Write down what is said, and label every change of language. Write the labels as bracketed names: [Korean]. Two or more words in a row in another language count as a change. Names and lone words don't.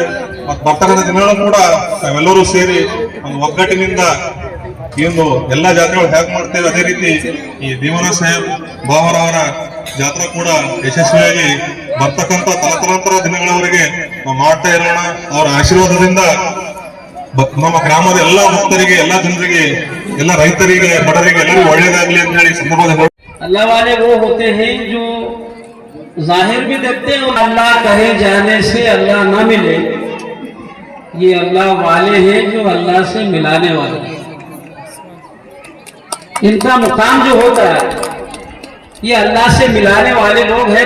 [Kannada] ಮತ್ತು ಬರ್ತಕ್ಕಂಥ ದಿನಗಳು ಕೂಡ ನಾವೆಲ್ಲರೂ ಸೇರಿ ಒಂದು ಒಗ್ಗಟ್ಟಿನಿಂದ ಈ ಒಂದು ಎಲ್ಲಾ ಜಾತ್ರೆಗಳು ಹೇಗೆ ಮಾಡ್ತೇವೆ ಅದೇ ರೀತಿ ಈ ದಿವಾನ ಸಾಹೇಬ್ ಬಾವರವರ ಜಾತ್ರೆ ಕೂಡ ಯಶಸ್ವಿಯಾಗಿ ಬರ್ತಕ್ಕಂಥ ತಲತಲಾಂತರ ದಿನಗಳವರೆಗೆ ನಾವು ಮಾಡ್ತಾ ಇರೋಣ. ಅವರ ಆಶೀರ್ವಾದದಿಂದ ನಮ್ಮ ಗ್ರಾಮದ ಎಲ್ಲಾ ಭಕ್ತರಿಗೆ, ಎಲ್ಲಾ ಜನರಿಗೆ, ಎಲ್ಲ ರೈತರಿಗೆ, ಬಡವರಿಗೆ ಎಲ್ಲರಿಗೂ ಒಳ್ಳೇದಾಗ್ಲಿ ಅಂತ ಹೇಳಿ ಸಂದರ್ಭದಲ್ಲಿ [Hindi] अल्लाह वाले वो होते हैं जो जाहिर भी देखते हैं और अल्लाह कहे जाने से अल्लाह ना मिले. ये अल्लाह वाले हैं जो अल्लाह से मिलाने वाले. इनका मुकाम जो होता है ये अल्लाह से मिलाने वाले लोग हैं.